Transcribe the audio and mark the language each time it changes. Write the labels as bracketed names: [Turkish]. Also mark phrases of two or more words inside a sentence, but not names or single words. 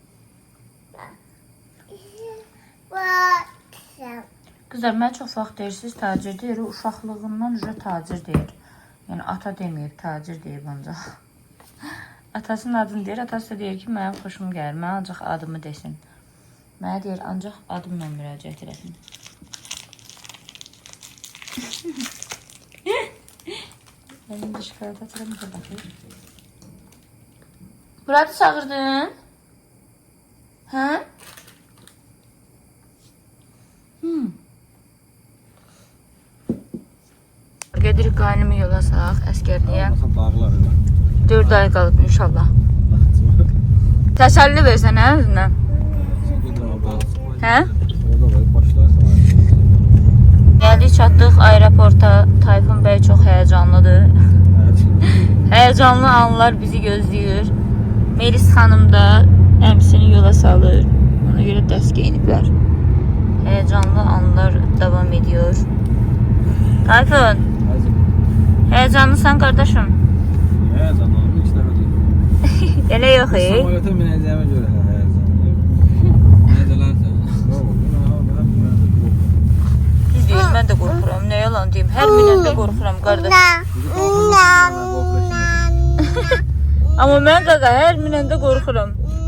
[Azerbaijani] Kızlar mən çox vaxt deyirsiz tacir deyir. Uşaqlığından üzrə tacir deyir. Yəni ata deməyib tacir deyib ancaq. Atasının adını deyir. Atası da deyir ki mənim xoşum gəlir. Mən ancaq adımı desin. Mənə deyir ancaq adımla müraciət eləsin. [Turkish] Elimde şikayet atıyorum da bakayım. Murat'ı çağırdın. Ha? [Azerbaijani] Gedirik qaynımı yola sağ əskərliyə. 4 ay qalıb inşallah. Təsəlli versən hə özünə? Hə? Gəldik çatdıq aeroporta. Tayfun bəy çox həyəcanlıdır. Həyəcanlı anlar bizi gözləyir. Melis xanım da əmsini yola salır. Ona görə dərs geyiniblər. Həyəcanlı anlar davam ediyor. Tayfun. [Turkish] Heyecanlısan kardeşim. Heyecanlıyım. Hiç demedim. [Azerbaijani] Elə yox Samolyota minəcəyimə görə heyecanlıyım. Nədir lan sən? Deyil, mən də qorxuram. Nə yalan deyim. Hər minəndə qorxuram qardaş. Amma mən qaqa hər minəndə qorxuram.